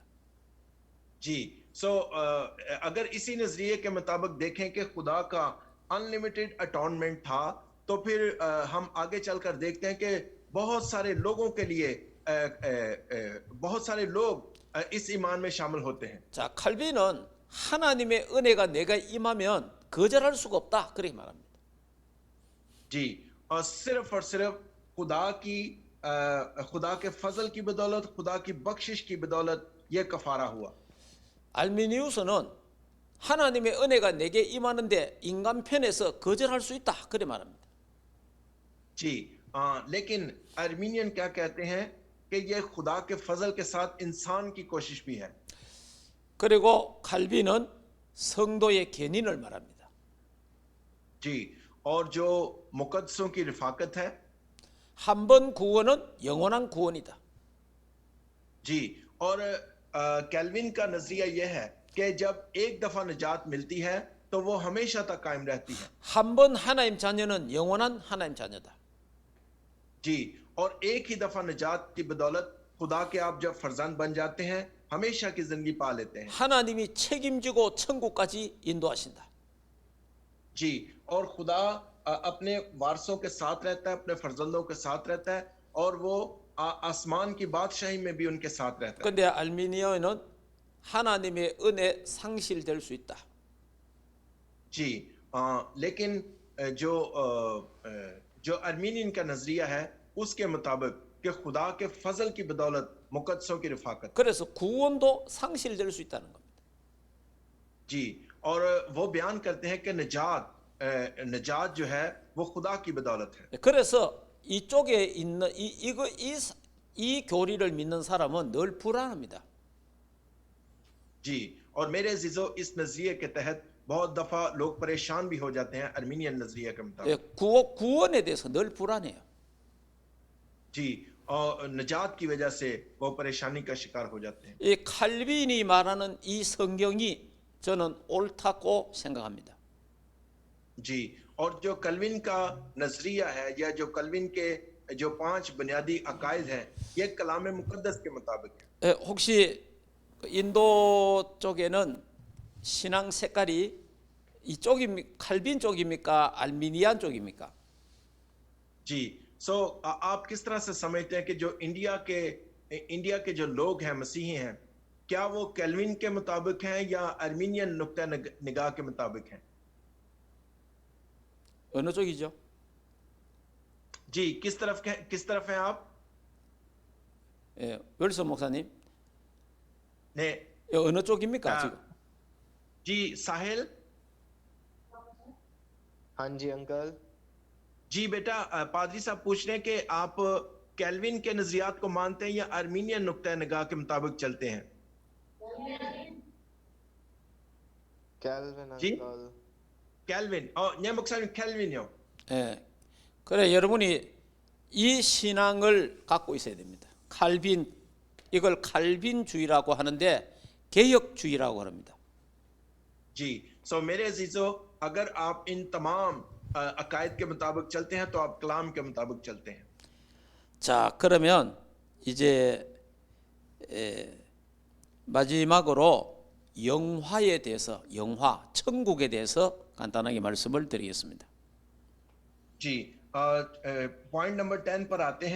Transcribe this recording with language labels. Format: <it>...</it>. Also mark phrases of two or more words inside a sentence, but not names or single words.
<ur>جی، سو اگر اسی نظریے کے مطابق دیکھیں کہ خدا کا</ur> <en>unlimited atonement</en> <ur>تھا، تو پھر ہم آگے چل کر دیکھتے ہیں کہ بہت سارے لوگوں کے لیے بہت سارے لوگ اس ایمان میں شامل ہوتے ہیں.</ur> <ko>자, 칼빈은 하나님의 은혜가 내가 임하면 거절할 수가 없다 그렇게 말합니다.</ko> <ur>جی، اور صرف خدا کے فضل کی بدولت، خدا کی بخشش کی بدولت یہ کفارہ ہوا.</ur> <ko>알미니우스는 하나님의 은혜가 내게 임하는데 인간 편에서 거절할 수 있다 그렇게 말합니다.</ko> <ur>جی، لیکن آرمینین کیا کہتے ہیں کہ یہ خدا کے فضل کے ساتھ انسان کی کوشش بھی ہے.</ur> <ko>그리고 칼빈은 성도의 견인을 말합니다.</ko> <ur>جی، اور جو مقدسوں کی رفاقت ہے.</ur> <ko>한 번 구원은 영원한 구원이다.</ko> <ur>جی، اور کیلون کا نظریہ یہ ہے کہ جب ایک دفعہ نجات ملتی ہے تو وہ ہمیشہ تک قائم رہتی ہے.</ur> <ko>한 번 하나님 자녀는 영원한 하나님 자녀다.</ko> <ur>جی، اور ایک ہی دفعہ نجات کی بدولت خدا کے آپ جب فرزند بن جاتے ہیں ہمیشہ کی زندگی پا لیتے ہیں.</ur> <ko>하나님이 책임지고 천국까지 인도하신다.</ko> <ur>جی، اور خدا اپنے وارثوں کے ساتھ رہتا ہے، اپنے فرزندوں کے ساتھ رہتا ہے، اور وہ آسمان کی بادشاہی میں بھی ان کے ساتھ رہتا ہے.</ur> <ko>근데 알미니아에는 하나님의 은혜 상실될 수 있다.</ko> <ur>جی، لیکن جو آرمینین کا نظریہ ہے اس کے مطابق کہ خدا کے فضل کی بدولت مقدسوں کی رفاقت.</ur> <ko>그래서 구원도 상실될 수 있다는 겁니다.</ko> <ur>جی، اور وہ بیان کرتے ہیں کہ نجات جو ہے وہ خدا کی بدولت ہے.</ur> <ko>그래서 이쪽에 있는 이 교리를 믿는 사람은 늘 불안합니다.</ko> <ur>جی، اور میرے عزیزوں اس نظریے کے تحت بہت دفعہ لوگ پریشان بھی ہو جاتے ہیں آرمینین نظریے کے مطابق.</ur> <ko>구원에 대해서 늘 불안해요.</ko> <ur>جی، اور نجات کی وجہ سے وہ پریشانی کا شکار ہو جاتے ہیں.</ur> <ko>이 칼빈이 말하는 이 성경이 저는 옳다고 생각합니다.</ko> <ur>جی، اور جو کیلون کا نظریہ ہے یا جو کیلون کے جو 5 بنیادی عقائد ہیں یہ کلام مقدس کے مطابق ہے.</ur> <ko>혹시 인도 쪽에는 신앙 색깔이 이쪽입니까? 칼빈 쪽입니까? 알미니안 쪽입니까?</ko> <ur>جی، آپ کس طرح سے سمجھتے ہیں کہ جو انڈیا کے جو لوگ ہیں مسیحی ہیں کیا وہ کیلون کے مطابق ہیں یا آرمینین نکتہ نگاہ کے مطابق ہیں?</ur> <ko>어느 쪽이죠?</ko> <ur>جی، کس طرف ہیں آپ?</ur> <ko>예, 웰슨 목사님, ने 어느 쪽입니까 지금?</ko> <ur>جی، ساحل. ہاں جی انکل. جی بیٹا، پادری صاحب پوچھ رہے ہیں کہ آپ کیلون کے نظریات کو مانتے ہیں یا آرمینین نکتہ نگاہ کے مطابق چلتے ہیں?</ur> <ko>캘빈</ko> <ur>जी? अंकल। कैल्विन,</ur> <ko>네 목사님 캘빈이요. 예, 그래 여러분이 이 신앙을 갖고 있어야 됩니다. 칼빈, 이걸 칼빈주의라고 하는데 개혁주의라고 합니다.</ko> <ur>جی، میرے عزیزوں اگر آپ ان تمام عقائد کے مطابق چلتے ہیں تو آپ کلام کے مطابق چلتے ہیں.</ur> <ko>자, 그러면 이제 마지막으로 영화에 대해서, 영화, 천국에 대해서 간단하게 말씀을 드리겠습니다.</ko> <ur>जी,</ur> <en>point number</en> <ur>10 پر آتے ہیں.</ur>